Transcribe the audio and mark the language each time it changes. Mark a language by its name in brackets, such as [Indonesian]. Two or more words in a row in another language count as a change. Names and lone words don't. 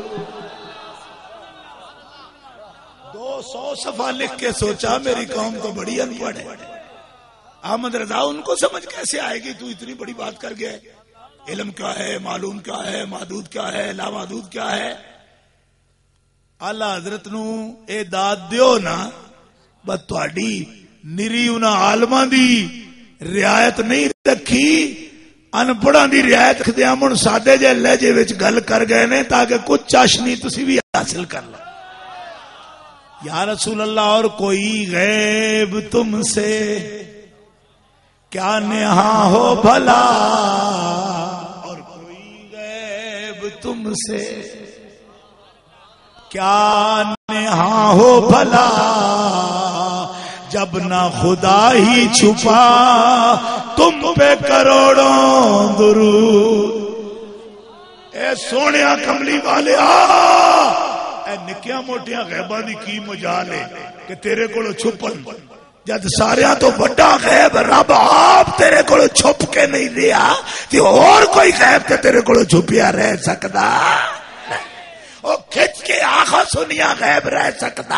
[Urdu] 200 صفحہ لکھ کے سوچا میری قوم تو بڑی ان پڑھ ہے. احمد رضا ان کو سمجھ کیسے آئے گی؟ تو اتنی بڑی بات کر گئے. علم کیا ہے، معلوم کیا ہے، محدود کیا ہے، لامحدود کیا ہے. [Punjabi] اعلی حضرت نو اے داد دیو نا بس تہاڈی نری انہاں عالماں دی رعایت نہیں رکھی، ان پڑھاں دی رعایت رکھدے ہن ساڈے جے لہجے وچ گل کر گئے نے تاکہ کچھ چاشنی تسی بھی حاصل کر لو. [Arabic] یا رسول اللہ [Urdu] اور کوئی غیب تم سے کیا نہاں ہو بھلا، اور کوئی غیب تم سے کیا نہاں ہو بھلا، جب نہ خدا ہی چھپا تم پہ کروڑوں درود۔ [Punjabi] اے سونیا کملی والے اے نکیاں موٹیاں غیباں دی کی مجال ہے کہ تیرے کولو چھپن، جد ساریاں تو بڑا غیب رب آپ تیرے کولو چھپ کے نہیں دیا تے اور کوئی غیب تے تیرے کولو چھپیا رہ سکدا؟ او کھچ کے آنکھوں سنیا غیب رہ سکدا؟